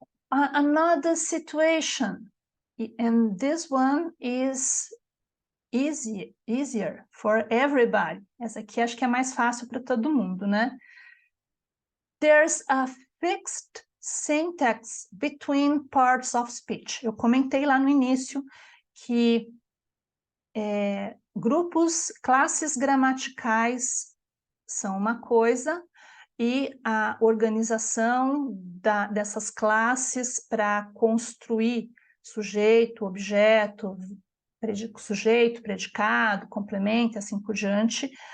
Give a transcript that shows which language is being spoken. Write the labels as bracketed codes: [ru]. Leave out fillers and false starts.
[en] Another situation, and this one is easier for everybody. [pt] Essa aqui acho que é mais fácil para todo mundo, né? [en] There's a fixed syntax between parts of speech. [pt] Eu comentei lá no início que classes gramaticais são uma coisa e a organização dessas classes para construir sujeito, objeto, sujeito, predicado, complemento, assim por diante,